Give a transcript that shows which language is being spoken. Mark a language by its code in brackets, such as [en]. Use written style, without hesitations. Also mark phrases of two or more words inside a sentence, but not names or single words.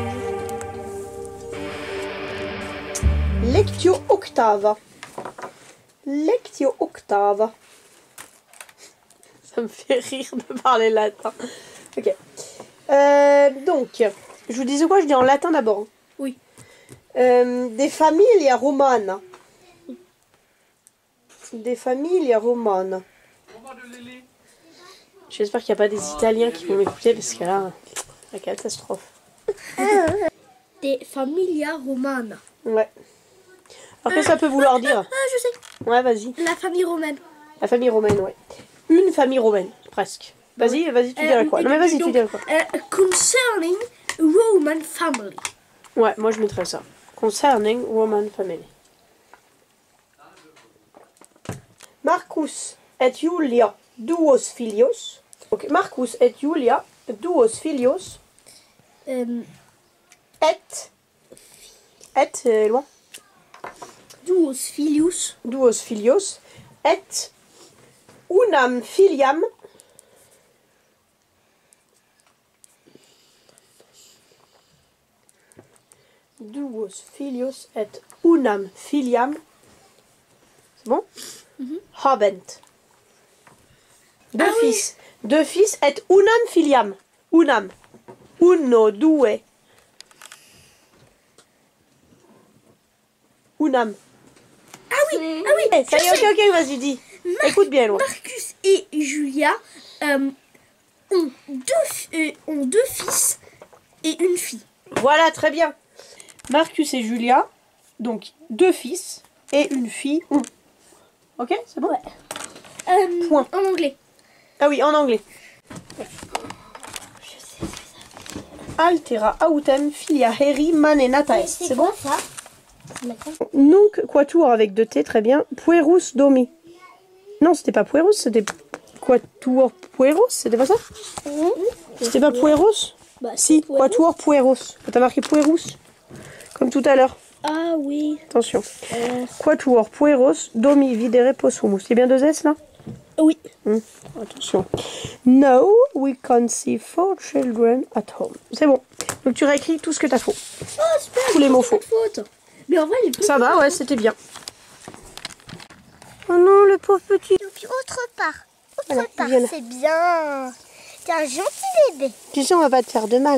[la] Lectio octava. Lectio octava. [fr] Ça me fait rire de parler latin. Ok. Donc, je vous disais quoi? Je dis en latin d'abord. Oui. [la] Des famiglia romana. Des famiglia romana. [fr] J'espère qu'il n'y a pas des Italiens qui vont m'écouter parce que là, la catastrophe. [la] Des familia romana. [fr] Ouais. Alors que ça peut vouloir dire? Je sais. Ouais, vas-y. La famille romaine. La famille romaine, ouais. Une famille romaine, presque. Vas-y, tu dirais quoi? Non mais vas-y, tu dirais quoi? [en] Concerning Roman family. [fr] Ouais, moi je mettrais ça. [en] Concerning Roman family. [la] Marcus et Julia duos filios. Ok, Marcus et Julia duos filios. [fr] Et loin. [la] Duos filius. Duos filios. Et unam filiam. Duos filios et unam filiam. [fr] C'est bon? Habent. Deux fils [la] et unam filiam. Unam. [it] Uno, due. Unam. [fr] Ah oui, Ça y est, ok, vas-y, dis. Écoute bien, loin. Marcus et Julia ont deux fils et une fille. Voilà, très bien. Marcus et Julia, donc deux fils et une fille. Ok, c'est bon? Ouais. Point. En anglais. Ah oui, en anglais. [la] Altera autem filia heri manenatae. [fr] C'est bon? ça? [la] Nunc quatuor [fr] avec 2 T, très bien. [la] Puerus domi. [fr] Non, c'était pas puerus, c'était [la] quatuor pueros, [fr] c'était pas ça? C'était pas pueros? Bah, [la] Si, quatuor pueros. [fr] T'as marqué puerus, comme tout à l'heure. Ah oui. Attention. [la] Quatuor pueros domi videre possumus. [fr] C'est bien 2 S là? Oui. Attention. [en] Now we can see 4 children at home. [fr] C'est bon. Donc tu réécris tout ce que t'as faux. Oh, super. Tous les mots faux. Faute. Mais en vrai, j'ai plus. Ça va, ouais, c'était bien. Oh non, le pauvre petit. Donc, autre part. Voilà, Autre part, il vient là. c'est bien. T'es un gentil bébé. Tu sais, on va pas te faire de mal.